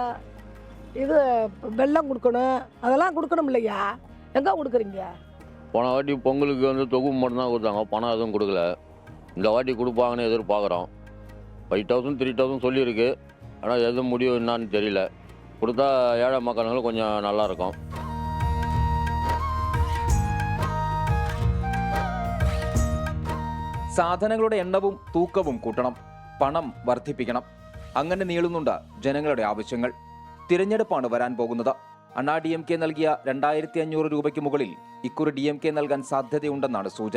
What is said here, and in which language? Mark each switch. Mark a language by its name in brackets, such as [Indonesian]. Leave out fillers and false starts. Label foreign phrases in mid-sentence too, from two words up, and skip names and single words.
[Tamil] இது வெல்லம் கொடுக்கணும், அதெல்லாம் கொடுக்கணும் இல்லையா? எங்கே கொடுக்குறீங்க? போன வாட்டி பொங்கலுக்கு வந்து தொகுப்பு மட்டும்தான் கொடுத்தாங்க, பணம் எதுவும் கொடுக்கல. இந்த வாட்டி கொடுப்பாங்கன்னு எதிர்பார்க்குறோம். 5000 3000 சொல்லியிருக்கு, ஆனால் எது முடிவு என்னான்னு தெரியல. கொடுத்தா ஏழை மக்களுங்களும் கொஞ்சம் நல்லாயிருக்கும். [Malayalam] സാധനങ്ങളുടെ എണ്ണവും തൂക്കവും കൂട്ടണം, പണം വർദ്ധിപ്പിക്കണം. അങ്ങനെ നീളുന്നുണ്ട് ജനങ്ങളുടെ ആവശ്യങ്ങൾ. തിരഞ്ഞെടുപ്പാണ് വരാൻ പോകുന്നത്. അണ്ണാ DMK നൽകിയ 2500 രൂപയ്ക്ക് മുകളിൽ ഇക്കുറി DMK നൽകാൻ സാധ്യതയുണ്ടെന്നാണ് സൂചന.